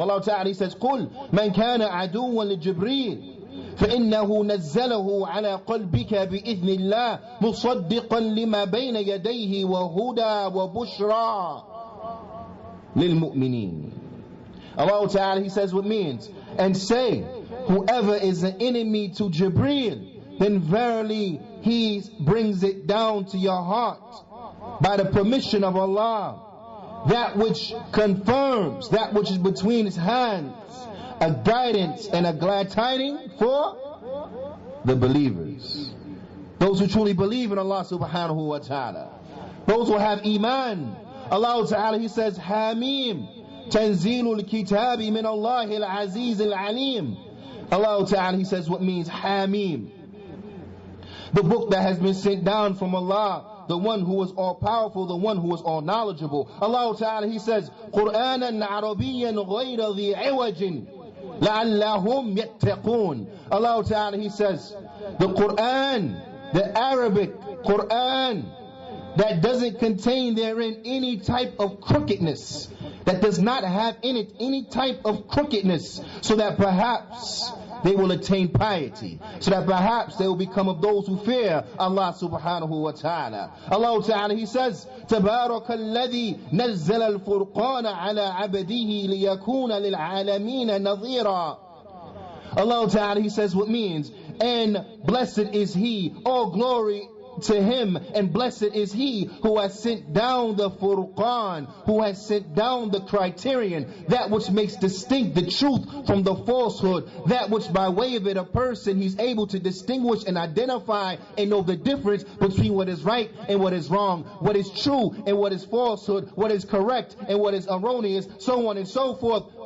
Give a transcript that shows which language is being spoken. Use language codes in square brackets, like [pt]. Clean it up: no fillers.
[en] Allah Ta'ala, He says, [ar] قُلْ مَنْ كَانَ عَدُوًا لِجِبْرِيلٍ فَإِنَّهُ نَزَّلَهُ عَلَى قَلْبِكَ بِإِذْنِ اللَّهِ مُصَدِّقًا لِمَا بَيْنَ يَدَيْهِ وَهُدَى وَبُشْرَى لِلْمُؤْمِنِينَ. [en] Allah Ta'ala, He says what means, and say, whoever is an enemy to Jibreel, then verily he brings it down to your heart by the permission of Allah. That which confirms that which is between His hands, a guidance and a glad tiding for the believers. Those who truly believe in Allah subhanahu wa ta'ala. Those who have iman. Allah Ta'ala, He says, [ar] Hamim, Tanzilul Kitabi min Allah al-Aziz al-Alim. [en] Allah Ta'ala, He says what means Hamim. The book that has been sent down from Allah, the one who is all powerful, the one who is all knowledgeable. Allah Ta'ala, He says, [ar] قُرْآنًا عَرَبِيًّا غَيْرَ ذِي عِوَجٍ لَعَلَّهُمْ يَتَّقُونَ. [en] Allah Ta'ala, He says, the Qur'an, the Arabic Qur'an, that doesn't contain therein any type of crookedness, that does not have in it any type of crookedness, so that perhaps they will attain piety, so that perhaps they will become of those who fear Allah subhanahu wa ta'ala. Allah Ta'ala, He says, [ar] تَبَارَكَ الَّذِي نَزَّلَ الْفُرْقَانَ عَلَى عَبْدِهِ لِيَكُونَ لِلْعَالَمِينَ نَظِيرًا. [en] Allah Ta'ala, He says what means, and blessed is He, all glory to Him, and blessed is He who has sent down the Furqan, who has sent down the criterion, that which makes distinct the truth from the falsehood, that which by way of it a person he's able to distinguish and identify and know the difference between what is right and what is wrong, what is true and what is falsehood, what is correct and what is erroneous, so on and so forth.